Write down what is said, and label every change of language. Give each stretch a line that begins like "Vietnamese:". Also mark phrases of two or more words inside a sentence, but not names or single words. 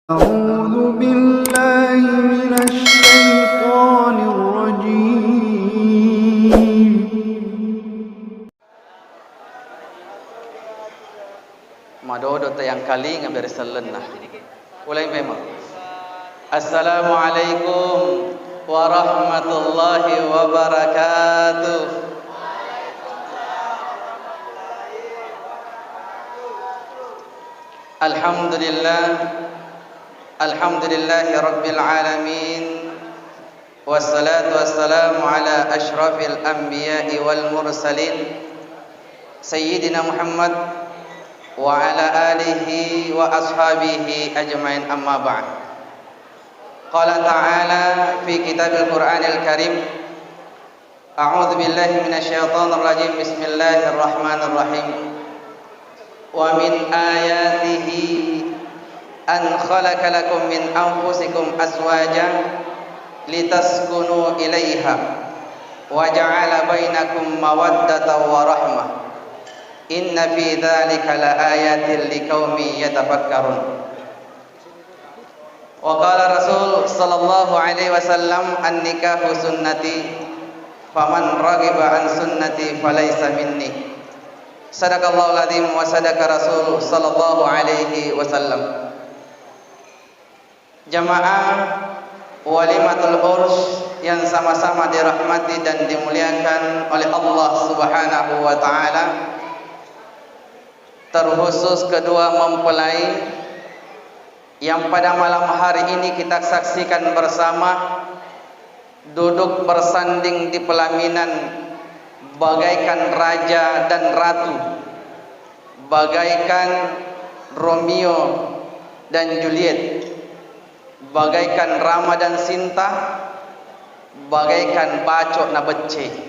Arabic: أعوذ بالله من الشيطان الرجيم.
Madurese: Madodo tayang kali ngabere sallenah. Ulay memang.
Arabic: السلام عليكم ورحمة الله وبركاته. Alhamdulillah. الحمد لله رب العالمين. والصلاة والسلام على أشرف الأنبياء والمرسلين سيدنا محمد وعلى آله وأصحابه أجمعين، أما بعد. قال تعالى في كتاب القرآن الكريم، أعوذ بالله من الشيطان الرجيم، بسم الله الرحمن الرحيم. ومن آياته أن خلق لكم من أنفسكم أزواجا لتسكنوا إليها وجعل بينكم مودة ورحمة. إن في ذلك لآيات لقوم يتفكرون. وقال رسول صلى الله عليه وسلم، النكاح سنتي فمن رغب عن سنتي فليس مني. صدق الله العظيم وصدق رسول صلى الله عليه وسلم.
Indonesian: Jamaah
Arabic: وليمة العرس
Indonesian: yang sama-sama dirahmati dan dimuliakan oleh Allah
Arabic: سبحانه وتعالى,
Indonesian: terkhusus kedua mempelai yang pada malam hari ini kita saksikan bersama duduk bersanding di pelaminan bagaikan raja dan ratu, bagaikan Romeo dan Juliet, bagaikan Rama dan Sinta, bagaikan
Madurese: bacok na becce.